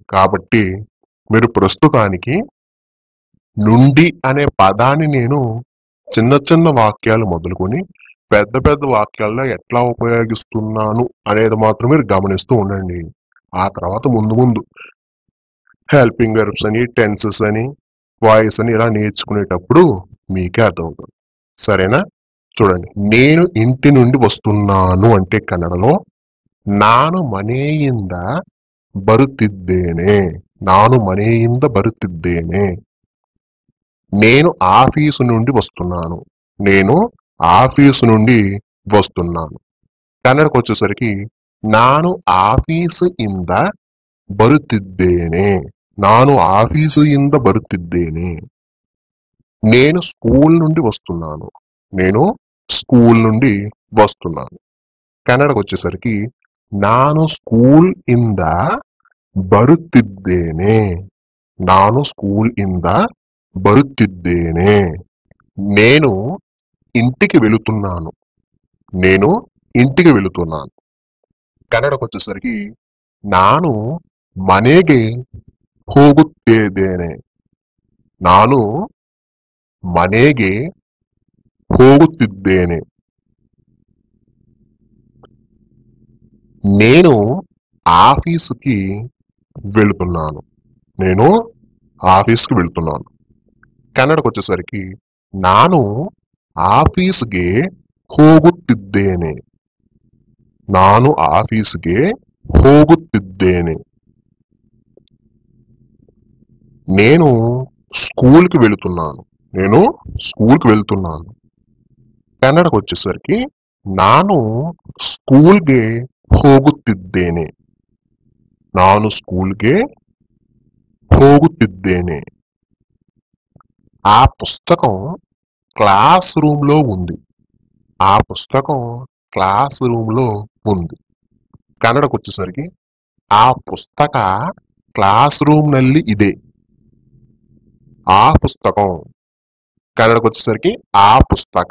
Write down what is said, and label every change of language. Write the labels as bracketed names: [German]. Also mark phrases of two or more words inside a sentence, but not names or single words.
[Telugu] కాబట్టి మీరు ప్రస్తుతానికి నుండి అనే పదాన్ని నేను చిన్న చిన్న వాక్యాలు మొదలుకొని పెద్ద పెద్ద వాక్యాల్లో ఎట్లా ఉపయోగిస్తున్నాను అనేది మాత్రం మీరు గమనిస్తూ ఉండండి. ఆ తర్వాత ముందు ముందు [English] helping verbs [Telugu] అని, టెన్సెస్ అని, వాయిస్ అని ఇలా నేర్చుకునేటప్పుడు మీకే అర్థమవుతుంది. సరేనా? చూడండి, నేను ఇంటి నుండి వస్తున్నాను అంటే కన్నడలో [Kannada] ನಾನು ಮನೆಯಿಂದ ಬರುತ್ತಿದ್ದೇನೆ. ನಾನು ಮನೆಯಿಂದ ಬರುತ್ತಿದ್ದೇನೆ. [Telugu] నేను ఆఫీసు నుండి వస్తున్నాను. నేను ఆఫీసు నుండి వస్తున్నాను. కన్నడకు వచ్చేసరికి [Kannada] ನಾನು ಆಫೀಸಿಂದ ಬರುತ್ತಿದ್ದೇನೆ. ನಾನು ಆಫೀಸಿಂದ ಬರುತ್ತಿದ್ದೇನೆ. [Telugu] నేను స్కూల్ నుండి వస్తున్నాను. నేను స్కూల్ నుండి వస్తున్నాను. కన్నడకు వచ్చేసరికి [Kannada] ನಾನು ಸ್ಕೂಲ್ ಇಂದ ಬರುತ್ತಿದ್ದೇನೆ. ನಾನು ಸ್ಕೂಲ್ ಇಂದ ಬರುತ್ತಿದ್ದೇನೆ. [Telugu] నేను ఇంటికి వెళుతున్నాను. నేను ఇంటికి వెళుతున్నాను. కన్నడకు వచ్చేసరికి [Kannada] ನಾನು ಮನೆಗೆ ಹೋಗುತ್ತಿದ್ದೇನೆ. ನಾನು ಮನೆಗೆ ಹೋಗುತ್ತಿದ್ದೇನೆ. [Telugu] నేను ఆఫీసుకి వెళుతున్నాను. నేను ఆఫీస్కి వెళుతున్నాను. కన్నడకు వచ్చేసరికి [Kannada] ನಾನು ಆಫೀಸ್ಗೆ ಹೋಗುತ್ತಿದ್ದೇನೆ. ನಾನು ಆಫೀಸ್ಗೆ ಹೋಗುತ್ತಿದ್ದೇನೆ. [Telugu] నేను స్కూల్కి వెళుతున్నాను. నేను స్కూల్కి వెళ్తున్నాను. కన్నడకు వచ్చేసరికి [Kannada] ನಾನು ಸ್ಕೂಲ್ಗೆ ಹೋಗುತ್ತಿದ್ದೇನೆ. ನಾನು ಸ್ಕೂಲ್ಗೆ ಹೋಗುತ್ತಿದ್ದೇನೆ. [Telugu] ఆ పుస్తకం [English] class room [Telugu] లో ఉంది. ఆ పుస్తకం [English] class room [Telugu] లో ఉంది. కన్నడకు వచ్చేసరికి [Kannada] ಆ ಪುಸ್ತಕ [English] class room [Kannada] ನಲ್ಲಿ ಇದೆ. [Telugu] ఆ పుస్తకం. కన్నడకు వచ్చేసరికి [Kannada] ಆ ಪುಸ್ತಕ.